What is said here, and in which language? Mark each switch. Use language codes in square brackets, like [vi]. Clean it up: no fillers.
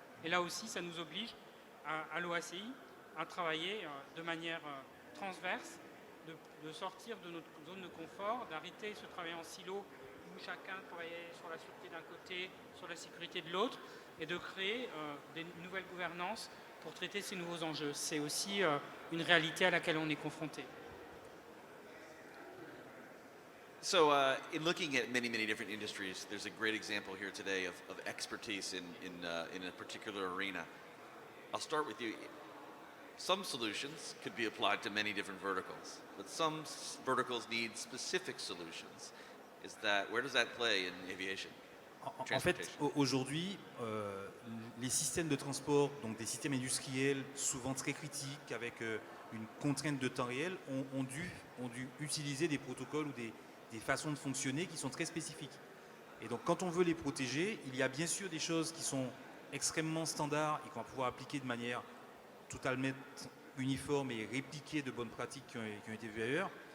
[fr] Et là aussi, ça nous oblige à l'OACI à travailler de manière transverse, de sortir de notre zone de confort, d'arrêter ce travail en silo où chacun travaillait sur la sûreté d'un côté, sur la sécurité de l'autre, et de créer des nouvelles gouvernances pour traiter ces nouveaux enjeux. C'est aussi une réalité à laquelle on est confronté. [en] So, in looking at many, many different industries, there's a great example here today of expertise in a particular arena. I'll start with you. Some solutions could be applied to many different verticals, but some verticals need specific solutions. Where does that play in aviation? [fr] En fait, aujourd'hui, les systèmes de transport, donc des systèmes industriels souvent très critiques, avec une contrainte de temps réel, ont dû utiliser des protocoles ou des façons de fonctionner qui sont très spécifiques. Et donc quand on veut les protéger, il y a bien sûr des choses qui sont extrêmement standards et qu'on va pouvoir appliquer de manière totalement uniforme et répliquer de bonnes pratiques qui ont été vues ailleurs.